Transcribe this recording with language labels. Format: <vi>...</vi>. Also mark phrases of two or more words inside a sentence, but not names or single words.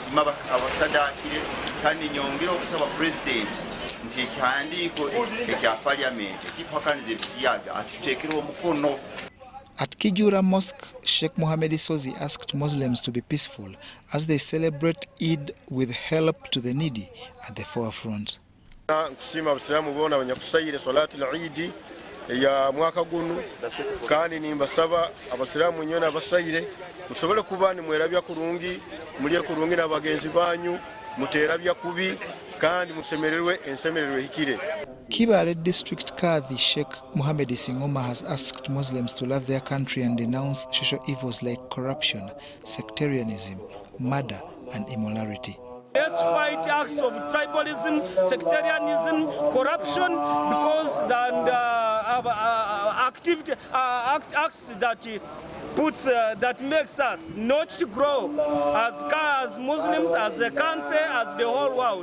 <en>At Kijura Mosque, Sheikh Mohammed Sozi asked Muslims to be peaceful as they celebrate Eid with help to the needy at the forefront.</en> <ttj>Nkushima abasilamu bona abanyakusayire</ttj> <ar>صلاة العيد</ar> <ttj>ya mwaka gunu kandi nimbasaba abasiramu nyona abasayire musobole kuba ni mwerabya kurungi muliye kurungi na bagenzi banyu muterabya kubi kandi musemererwe ensemererwe hikire.</ttj> <en>Kibale District Kadhi Sheikh Mohammed Singoma has asked Muslims to love their country and denounce social evils like corruption, sectarianism, murder and immorality. Let's fight acts of tribalism, sectarianism, corruption, because acts that makes us not to grow as Muslims, as a country, as the whole world.</en>